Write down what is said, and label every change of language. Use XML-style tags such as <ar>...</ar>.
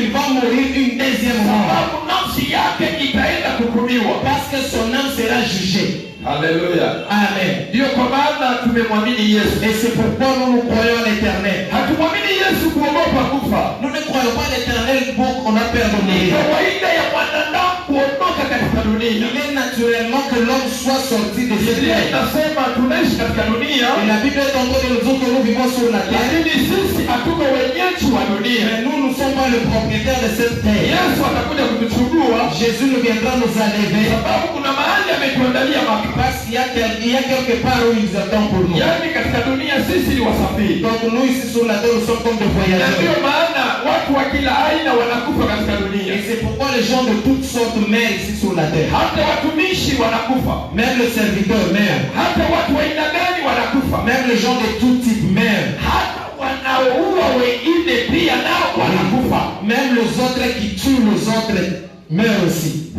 <fr>il va mourir une deuxième mort.</fr> <sw>sababu nafsi yake itaenda kuhukumiwa.</sw> <fr>Parce que son âme sera jugée. Haleluya. Amen.</fr> <sw>Ndiyo kwa maana tumemwamini Yesu.</sw> <fr>Et c'est pourquoi nous nous croyons à l'éternel.</fr> <sw>Hatumwamini Yesu kuogopa kufa.</sw> <fr>Nous ne croyons pas à l'éternel pour qu'on a peur de</fr> <sw>Ni</sw> <fr>mourir.</fr> <sw>kawaida ya mwanadamu kuondoka katika dunia.</sw> <fr>Il est naturellement que l'homme soit sorti de cette</fr> <sw>Biblia</sw> <fr>terre.</fr> <sw>inasema tunaishi katika dunia,</sw> <fr>Et la Bible est en train de nous dire que nous vivons sur la terre.</fr> <sw>lakini sisi hatuko wenyeji wa dunia.</sw> <fr>Mais nous ne sommes pas le propriétaire de cette terre.</fr> <sw>Yesu atakuja kutuchukua,</sw> <fr>Jésus nous viendra nous enlever.</fr> <sw>sababu kuna mahali ametuandalia makazi.</sw> <fr>Parce qu'il y a quelque part où il nous attend pour nous.</fr> <sw>Yaani katika dunia sisi ni wasafiri,</sw> <fr>Donc nous ici sur la terre, nous sommes comme des</fr> <sw>na</sw> <fr>voyageurs.</fr> <sw>ndio maana watu wa kila aina wanakufa katika dunia.</sw> <fr>Et c'est pourquoi les gens de toutes sortes meurent ici sur la terre.</fr> <sw>Hata watumishi wanakufa,</sw> <fr>Même le serviteur meurt.</fr> <sw>hata watu wa aina gani wanakufa,</sw> <fr>Même les gens de tout type meurent.</fr> <sw>hata wanaoua wengine pia nao wanakufa.</sw> <fr>Même les autres qui tuent les autres meurent aussi.</fr>